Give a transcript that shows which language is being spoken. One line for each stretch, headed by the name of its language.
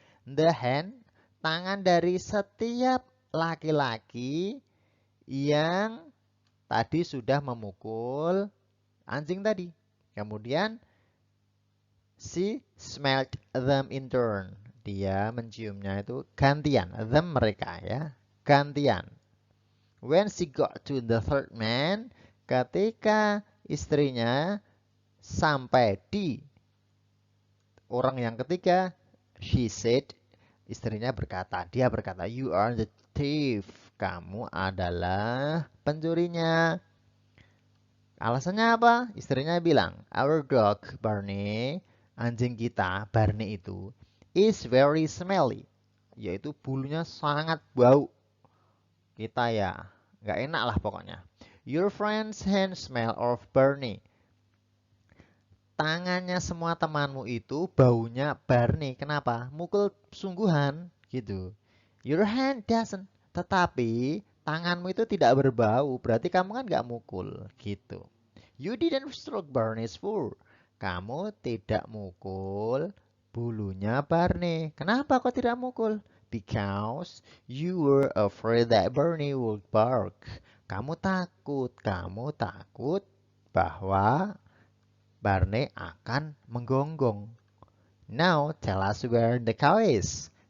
English: The hand,
Indonesian: tangan dari setiap laki-laki yang tadi sudah memukul anjing tadi.
English: Kemudian she smelled them in turn.
Indonesian: Dia menciumnya itu gantian.
English: Them
Indonesian: mereka ya. Gantian.
English: When she got to the third man,
Indonesian: ketika istrinya sampai di orang yang ketiga,
English: She said,
Indonesian: istrinya berkata, dia berkata,
English: you are the thief.
Indonesian: Kamu adalah pencurinya. Alasannya apa? Istrinya bilang,
English: our dog Barney,
Indonesian: anjing kita Barney itu,
English: is very smelly.
Indonesian: Yaitu bulunya sangat bau. Kita ya, nggak enak lah pokoknya.
English: Your friend's hand smell of Barney.
Indonesian: Tangannya semua temanmu itu baunya Barney. Kenapa? Mukul sungguhan gitu.
English: Your hand doesn't.
Indonesian: Tetapi tanganmu itu tidak berbau. Berarti kamu kan nggak mukul gitu.
English: You didn't stroke Barney's fur.
Indonesian: Kamu tidak mukul bulunya Barney. Kenapa kau tidak mukul?
English: Because you were afraid that Barney would bark.
Indonesian: Kamu takut bahwa Barney akan menggonggong.
English: Now tell us where the cow is.